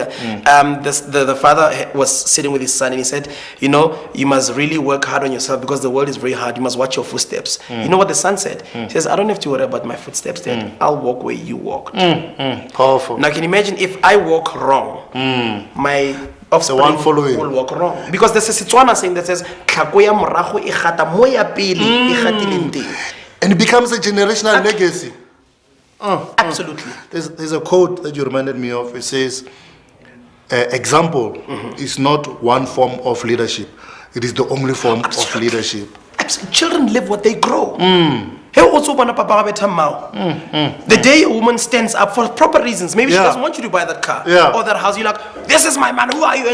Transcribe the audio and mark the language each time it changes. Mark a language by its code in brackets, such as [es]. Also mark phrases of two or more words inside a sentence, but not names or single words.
[en] The father was sitting with his son and he said, you must really work hard on yourself because the world is very hard. You must watch your footsteps. You know what the son said? He says, I don't have to worry about my footsteps, Dad. I'll walk where you walked. Powerful. Now, can you imagine if I walk wrong, my offspring one following will walk wrong? Because there's a Setswana saying that says, [tn] "Tlhako ya morago e gata mo ya pele e gatileng teng." [en] And it becomes a generational legacy. Absolutely. There's a quote that you reminded me of. It says, example is not one form of leadership. It is the only form of leadership. Children live what they grow. The day a woman stands up for proper reasons, maybe she doesn't want you to buy that car or that house, you're like, this is my man, who are you?